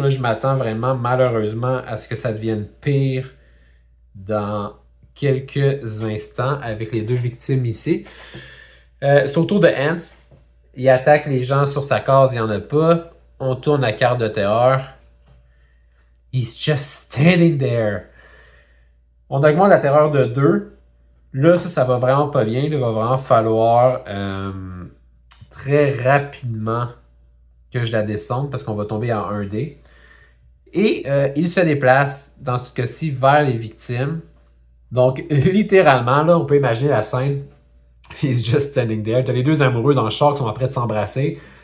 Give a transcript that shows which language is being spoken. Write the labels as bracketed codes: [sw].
[fr] Là, je m'attends vraiment, malheureusement, à ce que ça devienne pire dans quelques instants avec les 2 victimes ici. C'est au tour de Hans. Il attaque les gens sur sa case, il n'y en a pas. On tourne la carte de terreur. [en] He's just standing there. [fr] On augmente la terreur de 2. Là, ça va vraiment pas bien. Il va vraiment falloir très rapidement que je la descende parce qu'on va tomber en 1D. Et il se déplace, dans ce cas-ci, vers les victimes. Donc, littéralement, là, on peut imaginer la scène. [en] He's just standing there. [fr] T'as les 2 amoureux dans le char qui sont prêts de s'embrasser.